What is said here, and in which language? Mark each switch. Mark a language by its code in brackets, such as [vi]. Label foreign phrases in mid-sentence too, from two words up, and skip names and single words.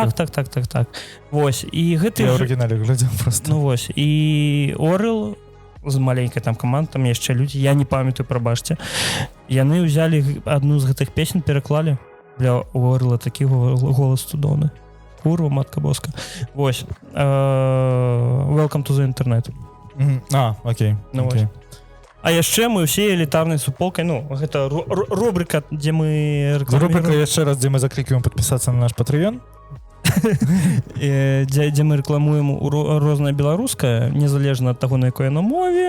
[be] Так. Вось, і гэты... Я ў арыгінале глядзеў просто. Ну вось, і Орел з маленькай там каманд, там яшчэ людзі, я не памятаю, прабачце. Яны ўзялі адну з гэтых песен, пераклалі. Бля, у Орла такі голас цудоўны. [pl] Kurwa, matka boska. Вось. [en] Welcome to the internet. [be] Окей. Ну вось. А яшчэ мы ўсе элітарнай суполкай, ну, гэта рубрика, дзе мы... Рубрика яшчэ раз, дзе мы заклікаем падпісацца на наш Patreon. дзе мы рэкламуем рознае беларускае, незалежна ад таго, на якой яно мове.